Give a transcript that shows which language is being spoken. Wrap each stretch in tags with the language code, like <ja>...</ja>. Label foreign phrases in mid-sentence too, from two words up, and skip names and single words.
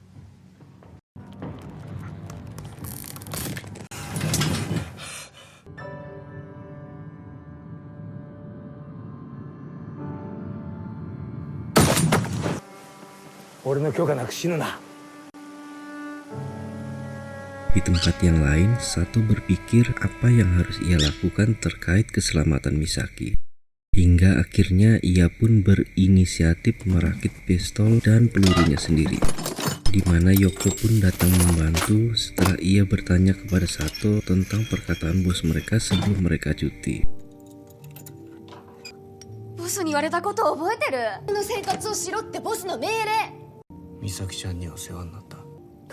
<ja>俺の許可なく死ぬな。</ja> <id>Di tempat yang lain, Sato berpikir apa yang harus ia lakukan terkait keselamatan Misaki. Hingga akhirnya ia pun berinisiatif merakit pistol dan pelurunya sendiri, di mana Yoko pun datang membantu setelah ia bertanya kepada Sato tentang perkataan bos mereka sebelum mereka cuti.</id> <ja>ボスに言われたことを覚えてる？の生活をしろってボスの命令。美咲ちゃんには世話になった。</ja>